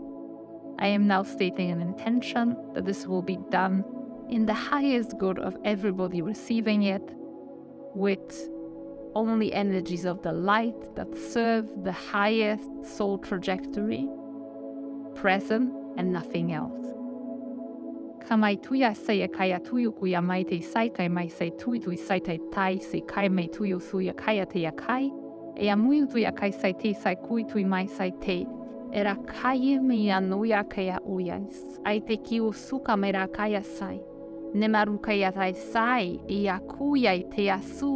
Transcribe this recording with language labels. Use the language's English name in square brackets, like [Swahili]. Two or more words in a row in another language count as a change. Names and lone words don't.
[English] I am now stating an intention that this will be done in the highest good of everybody receiving it, with only energies of the light that serve the highest soul trajectory present and nothing else. Kamai tuia say kaya tuyu kuya mai te sai kai mai say tui sai te tai se kai mai tuyu suya kaya te yakai e amui tuia kai sai te sai kui tui mai sai te era kai me anuia kaya uyas ai te kiu suka mera kaya sai nemaru kaya tai sai e akuia te asu